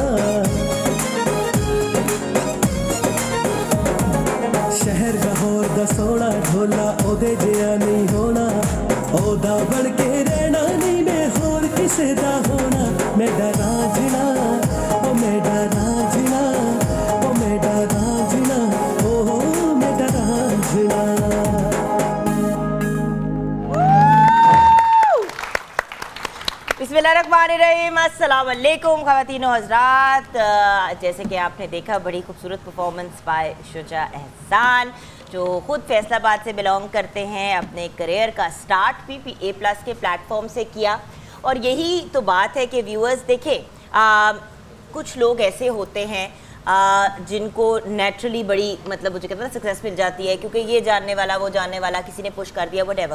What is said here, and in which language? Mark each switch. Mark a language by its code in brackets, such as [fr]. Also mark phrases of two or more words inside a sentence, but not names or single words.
[pa] ਸ਼ਹਿਰ ਲਾਹੌਰ ਦਾ ਸੋਹਣਾ ਢੋਲਾ ਓਦੇ ਜਿਹਾ ਨਹੀਂ ਹੋਣਾ ਓਦਾ ਬਣ ਕੇ ਰਹਿਣਾ ਨਹੀਂ ਮੈਂ ਹੋਰ ਕਿਸੇ ਦਾ ਹੋਣਾ ਮੇਰਾ ਰਾਂਝਣਾ ਓ ਮੇਰਾ ਰਾਂਝਣਾ ਓ ਮੇਰਾ ਰਾਂਝਣਾ ਓ ਮੇਰਾ ਰਾਂਝਣਾ ਓ मेरा रांझना ओ मेरा रांझना ओ मेरा रांझना [ar] بسم الله الرحمن الرحيم، السلام عليكم [ur] خواتین و حضرات. جیسے کہ آپ نے دیکھا بڑی خوبصورت [en] performance by [ur] شجاع احسان جو خود فیصل آباد سے بلانگ کرتے ہیں. اپنے کیریئر کا سٹارٹ PPA+ کے پلیٹ فارم سے کیا اور یہی تو بات ہے کہ ویورز دیکھیں کچھ لوگ ایسے ہوتے ہیں جن کو نیچرلی بڑی مطلب مجھے کہتے ہیں سکسیس مل جاتی ہے کیونکہ یہ جاننے والا وہ جاننے والا کسی نے پش کر دیا واٹ ایور.